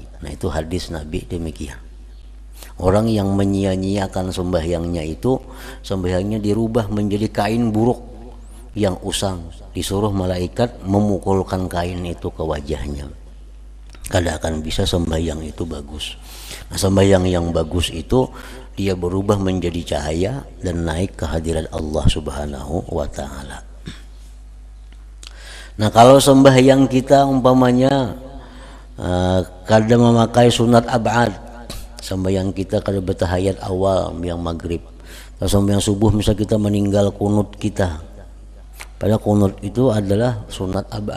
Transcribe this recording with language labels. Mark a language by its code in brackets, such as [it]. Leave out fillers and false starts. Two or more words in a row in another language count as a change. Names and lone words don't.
[id] Nah, itu hadis Nabi demikian. Orang yang menyia-nyiakan sembahyangnya itu, sembahyangnya dirubah menjadi kain buruk yang usang, disuruh malaikat memukulkan kain itu ke wajahnya. [bjn] Kada akan bisa sembahyang itu bagus. [id] Nah, sembahyang yang bagus itu dia berubah menjadi cahaya dan naik ke hadirat Allah [ar] سبحانه وتعالى. [id] Nah, kalau sembahyang kita umpamanya kada memakai sunat ab'ad, sembahyang kita kada bertahiyat awal yang maghrib, kalau sembahyang subuh misal kita meninggal kunut kita, padahal kunut itu adalah sunat ab'ad.